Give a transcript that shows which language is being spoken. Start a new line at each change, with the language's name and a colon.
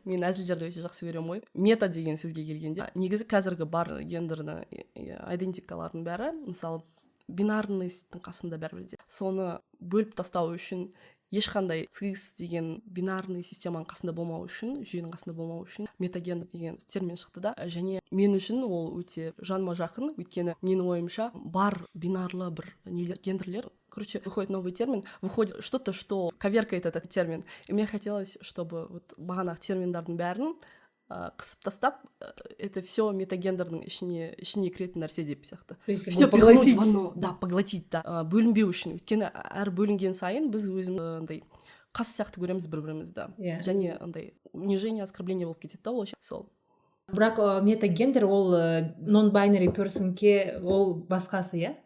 Kazakh: Мен әзілдерді өте жақсы көремін ғой. Мета деген сөзге келгенде, негізі қазіргі бар гендерді идентикалардың бәрі, мысалы бинарностьтың қасында бәрібір де. Соны бөліп тастау үшін ешқандай цис деген бинарный системаның қасында болмау үшін, жүйенің қасында болмау үшін метагендер деген термин шықты да. Және мен үшін ол өте жаныма жақын, өйткені менің ойымша бар бинарлы бір гендерлер,
Russian: короче, выходит новый термин, выходит что-то, что коверкает этот термин. И мне хотелось, чтобы вот
Kazakh: бағанағы терминдардың бәрін қысып тастап,
Russian: это все
Kazakh: метагендердің ішіне кіретін нәрсе деп сияқты.
Russian: Все поглотить, поглотить,
Kazakh: бөлінбеу үшін. Өйткені әр бөлінген сайын біз өзімізді қас сияқты көреміз бір-бірімізді. Және андай унижение, оскорбление болып кетеді да, сол. Бірақ метагендер ол non-binary person'ке ол басқасы, иә?